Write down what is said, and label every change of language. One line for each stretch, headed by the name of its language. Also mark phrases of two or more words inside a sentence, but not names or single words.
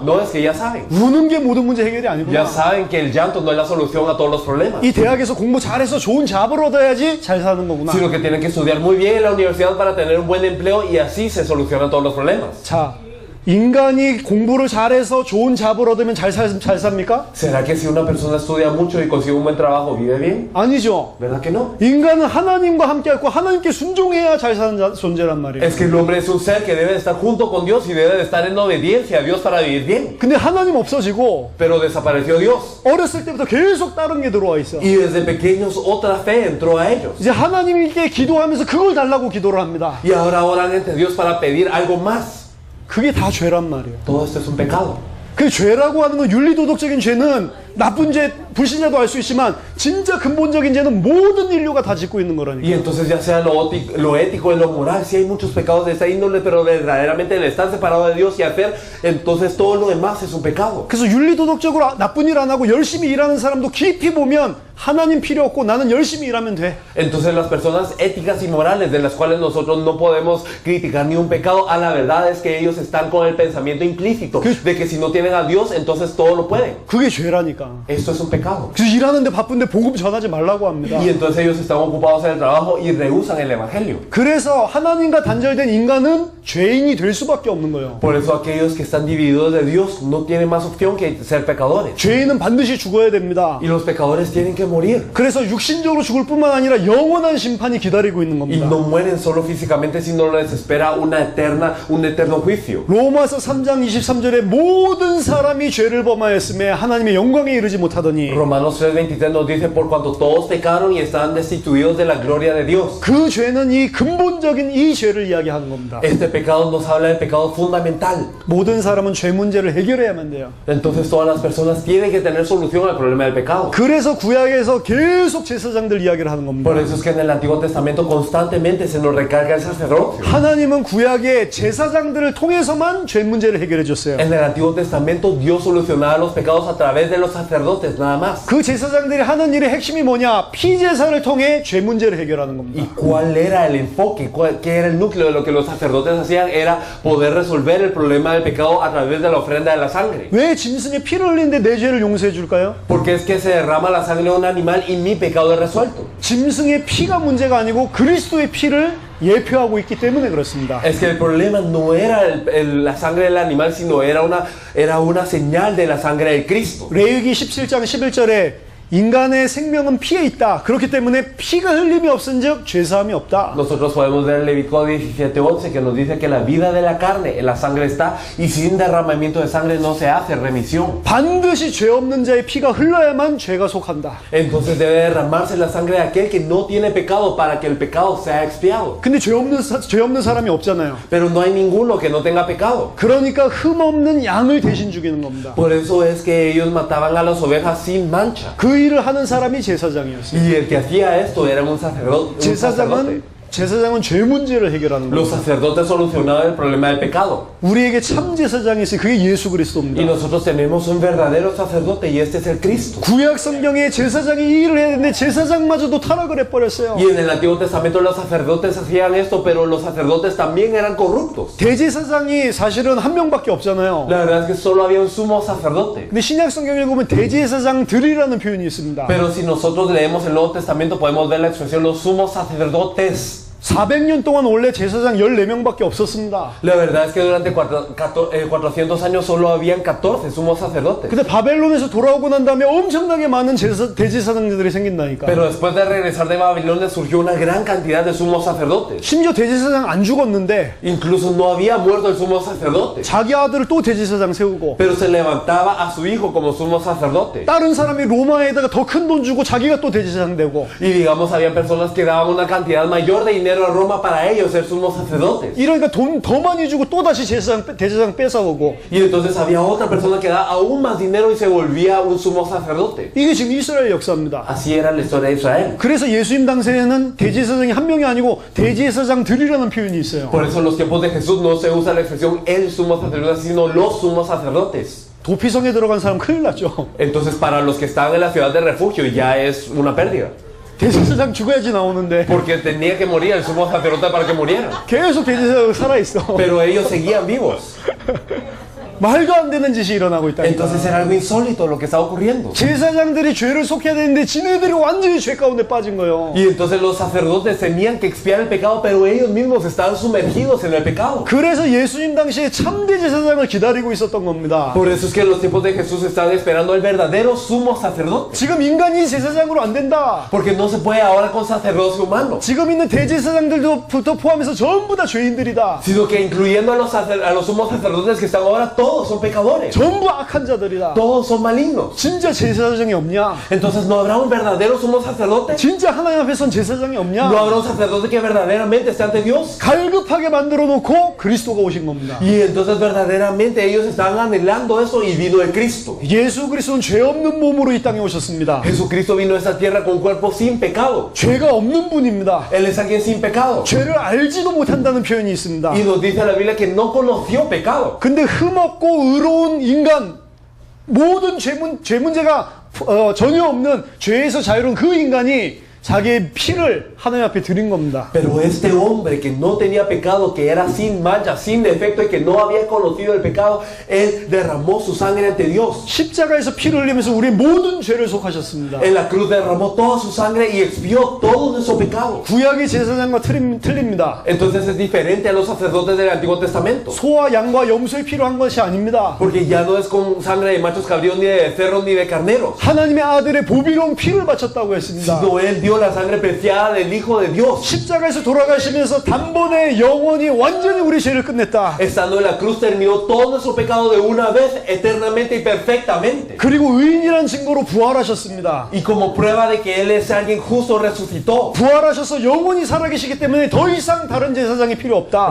Spanish: No, es que ya saben.
Korean: 우는 게 모든 문제 해결이
Spanish: Ya
Korean: 아니구나.
Spanish: saben que el llanto no es la solución a todos los problemas.
Korean: 이 대학에서 공부 잘해서 좋은 잡을 얻어야지 잘 사는 거구나.
Spanish: Sino que tienen que estudiar muy bien en la universidad para tener un buen empleo y así se solucionan todos los problemas.
Korean: 자, 인간이 공부를 잘해서 좋은 잡을 얻으면 잘 삽니까?
Spanish: ¿Será que si una persona estudia mucho y consigue un buen trabajo, vive bien?
Korean: 아니죠.
Spanish: ¿Verdad que no?
Korean: 인간은 하나님과 함께 있고 하나님께 순종해야 잘 사는 존재란 말이에요.
Spanish: Es que el hombre es un ser que debe de estar junto con Dios y debe de estar en obediencia a Dios para vivir bien.
Korean: 근데 하나님 없어지고
Spanish: Pero desapareció Dios.
Korean: 어렸을 때부터 계속 다른 게 들어와 있어.
Spanish: Y desde pequeños otra fe entró a ellos.
Korean: 이제 하나님께 기도하면서 그걸 달라고 기도를 합니다.
Spanish: Y ahora oran ante Dios para pedir algo más.
Korean: 그게 다 죄란 말이에요.
Spanish: Todo esto es un pecado.
Korean: 그 죄라고 하는 건 윤리도덕적인 죄는 나쁜 죄, 불신자도 알 수 있지만 진짜 근본적인 죄는 모든 인류가 다 짓고 있는 거라니까.
Spanish: Y entonces ya sea lo ético y lo moral, si hay muchos pecados de esta índole, pero verdaderamente el estar separado de Dios y hacer, entonces todo lo demás es un pecado.
Korean: 그래서 윤리도덕적으로 나쁜 일 안 하고 열심히 일하는 사람도 깊이 보면 하나님 필요 없고 나는 열심히 일하면 돼.
Spanish: Entonces las personas éticas y morales de las cuales nosotros no podemos criticar ni un pecado, a la verdad es que ellos están con el pensamiento implícito de que si no tienen a Dios, entonces todo lo pueden.
Korean: 그게 죄라니까.
Spanish: Esto es un pecado.
Korean: 그래서 일하는데 바쁜데 복음 전하지 말라고 합니다.
Spanish: Y entonces ellos están ocupados en el trabajo y rehusan el evangelio.
Korean: 그래서 하나님과 단절된 인간은 죄인이 될 수밖에 없는 거예요.
Spanish: Por eso aquellos que están divididos de Dios no tienen más opción que ser pecadores.
Korean: 죄인은 반드시 죽어야 됩니다.
Spanish: Y los pecadores tienen que morir.
Korean: 그래서 육신적으로 죽을 뿐만 아니라 영원한 심판이 기다리고 있는
Spanish: Y
Korean: 겁니다.
Spanish: no mueren solo físicamente, sino les espera un eterno juicio.
Korean: 로마서 3장 23절에 모든 사람이 죄를 범하였음에 하나님의 영광에 이르지 못하더니
Spanish: Romanos 3:23 nos dice, por cuanto todos pecaron y están destituidos de la gloria de Dios.
Korean: 그 죄는 이 근본적인 이 죄를 이야기하는 겁니다.
Spanish: Este pecado nos habla del pecado fundamental.
Korean: 모든 사람은 죄 문제를 해결해야만 돼요.
Spanish: Entonces todas las personas tienen que tener solución al problema del pecado.
Korean: 그래서 구약에서 계속 제사장들 이야기를 하는 겁니다.
Spanish: Por eso es que en el Antiguo Testamento constantemente se nos recarga el sacerdocio.
Korean: 하나님은 구약에 제사장들을 통해서만 죄 문제를 해결해 줬어요.
Spanish: En el Antiguo Testamento Dios solucionaba los pecados a través de los sacerdotes, nada más.
Korean: 그 제사장들이 하는 일의 핵심이 뭐냐? 피제사를 통해 죄 문제를 해결하는 겁니다.
Spanish: ¿Y cuál era el enfoque? ¿Qué era el núcleo de lo que los sacerdotes hacían? Era poder resolver el problema del pecado a través de la ofrenda de la sangre.
Korean: 왜 짐승의 피를 흘리는데 내 죄를 용서해 줄까요?
Spanish: Porque es que se derrama la sangre de un animal y mi pecado es resuelto.
Korean: 짐승의 피가 문제가 아니고 그리스도의 피를 예표하고 있기 때문에 그렇습니다.
Spanish: Es que el problema no era la sangre del animal, sino era una señal de la sangre del Cristo.
Korean: 레위기 17장 11절에 인간의 생명은 피에 있다. 그렇기 때문에 피가 흘림이 없은즉 죄사함이 없다.
Spanish: Nosotros podemos ver el Levítico 17:11 que nos dice que la vida de la carne en la sangre está y sin derramamiento de sangre no se hace remisión.
Korean: 반드시 죄 없는 자의 피가 흘러야만 죄가 속한다.
Spanish: Entonces debe derramarse la sangre de aquel que no tiene pecado para que el pecado sea expiado.
Korean: 근데 죄 없는 사람이 없잖아요.
Spanish: Pero no hay ninguno que no tenga pecado.
Korean: 그러니까 흠 없는 양을 대신 죽이는 겁니다.
Spanish: Por eso es que ellos mataban a las ovejas sin mancha.
Korean: 그 일을 하는 사람이 제사장이었어요.
Spanish: Y el que hacía esto era un sacerdote.
Korean: 제사장은 죄 문제를 해결하는
Spanish: Los
Korean: 겁니다.
Spanish: sacerdotes solucionaban el problema del pecado.
Korean: 우리에게 참 제사장이 있어요. 그게 예수
Spanish: Y
Korean: 그리스도입니다.
Spanish: nosotros tenemos un verdadero sacerdote y este es el Cristo.
Korean: 구약 성경에 제사장이 이 일을 해야 되는데 제사장마저도 타락을 해버렸어요.
Spanish: Y en el Antiguo Testamento los sacerdotes hacían esto, pero los sacerdotes también eran corruptos.
Korean: 대제사장이 사실은 한 명밖에 없잖아요.
Spanish: La verdad es que solo había un sumo sacerdote.
Korean: 근데 신약 성경을 보면 대제사장들이라는 표현이 있습니다.
Spanish: Pero si nosotros leemos el Nuevo Testamento podemos ver la expresión los sumos sacerdotes.
Korean: 400년 동안 원래 제사장 14명밖에 없었습니다.
Spanish: La verdad es que durante 400 años solo habían 14 sumos sacerdotes.
Korean: 근데 바벨론에서 돌아오고 난 다음에 엄청나게 많은 대제사장들이 생긴다니까.
Spanish: Pero después de regresar de Babilonia surgió una gran cantidad de sumos sacerdotes.
Korean: 심지어 대제사장 안 죽었는데
Spanish: Incluso no había muerto el sumo sacerdote.
Korean: 자기 아들을 또 대제사장 세우고
Spanish: Pero se levantaba a su hijo como sumo sacerdote.
Korean: 다른 사람이 로마에다가 더 큰 돈 주고 자기가 또 대제사장 되고
Spanish: Y digamos, habían personas que daban una cantidad mayor de dinero a Roma para ellos ser sumos sacerdotes.
Korean: 이러니까 돈 더 많이 주고 또 다시 대제사장 뺏어오고
Spanish: Y entonces había otra persona que daba aún más dinero y se volvía un sumo sacerdote.
Korean: 이게 지금 이스라엘 역사입니다.
Spanish: Así era la historia de Israel.
Korean: 그래서 예수님 당시에는 대제사장이 한 명이 아니고 대제사장들이라는 표현이 있어요.
Spanish: Por eso en los tiempos de Jesús no se usa la expresión el sumo sacerdote, sino los sumos sacerdotes.
Korean: 도피성에 들어간 사람 큰일 났죠.
Spanish: Entonces para los que estaban en la ciudad de refugio ya es una pérdida.
Korean: 대제사장 죽어야지 나오는데
Spanish: Porque tenía que morir el sumo sacerdote para que murieran.
Korean: 계속 대제사장 살아있어.
Spanish: Pero ellos seguían vivos.
Korean: 말도 안 되는 짓이 일어나고 있다니까.
Spanish: Entonces era algo insólito lo que estaba ocurriendo.
Korean: 제사장들이 죄를 속해야 되는데 지네들이 완전히 죄 가운데 빠진 거예요.
Spanish: Y entonces los sacerdotes tenían que expiar el pecado, pero ellos mismos estaban sumergidos en el pecado.
Korean: 그래서 예수님 당시에 참대 제사장을 기다리고 있었던 겁니다.
Spanish: Por eso es que en los tiempos de Jesús estaban esperando al verdadero sumo sacerdote.
Korean: 지금 인간이 제사장으로 안 된다.
Spanish: Porque no se puede ahora con sacerdocio humano.
Korean: 지금 있는 대제사장들도 포함해서 전부 다 죄인들이다.
Spanish: Sino que incluyendo a los sumos sacerdotes que están ahora, todos todos son pecadores.
Korean: 전부 악한 자들이다.
Spanish: Todos son malignos.
Korean: 진짜 제사장이 없냐?
Spanish: Entonces, ¿no habrá un verdadero sumo sacerdote?
Korean: 진짜 하나님 앞에선 제사장이
Spanish: ¿No
Korean: 없냐?
Spanish: habrá un sacerdote que verdaderamente esté ante Dios?
Korean: 갈급하게 만들어 놓고 그리스도가 오신 겁니다.
Spanish: Y entonces verdaderamente ellos estaban anhelando eso y vino el Cristo.
Korean: 예수 그리스도는 죄 없는 몸으로 이 땅에 오셨습니다.
Spanish: Jesucristo vino a esta tierra con un cuerpo sin pecado.
Korean: 죄가 없는 분입니다.
Spanish: Él es alguien sin pecado.
Korean: 죄를 알지도 못한다는 표현이 있습니다.
Spanish: Y nos dice la Biblia que no conoció pecado.
Korean: 근데 흠없고 의로운 인간, 모든 죄 문제가 전혀 없는 죄에서 자유로운 그 인간이 자기의 피를 하나님 앞에 드린 겁니다.
Spanish: Pero este hombre que no tenía pecado, que era sin mancha, sin defecto y que no había conocido el pecado, él derramó su sangre ante Dios.
Korean: 십자가에서 피를 흘리면서 우리의 모든 죄를 속하셨습니다.
Spanish: En la cruz derramó toda su sangre y expió todo nuestro pecado.
Korean: 구약의 제사장과 틀립니다.
Spanish: Entonces es diferente a los sacerdotes del Antiguo Testamento.
Korean: 소와 양과 염소에 필요한 것이 아닙니다.
Spanish: Porque ya no es con sangre de machos cabríos, ni de becerros, ni de carneros.
Korean: 하나님의 아들의 보비로운 피를 바쳤다고 했습니다.
Spanish: Sino él dio la sangre preciada del Hijo de Dios.
Korean: 십자가에서 돌아가시면서 단번에 영원히 완전히 우리 죄를 끝냈다.
Spanish: Estando en la cruz terminó todo nuestro pecado de una vez, eternamente y perfectamente.
Korean: 그리고 의인이라는 증거로 부활하셨습니다.
Spanish: Y como prueba de que él es alguien justo, resucitó.
Korean: 부활하셔서 영원히 살아계시기 때문에 더 이상 다른 제사장이 필요 없다.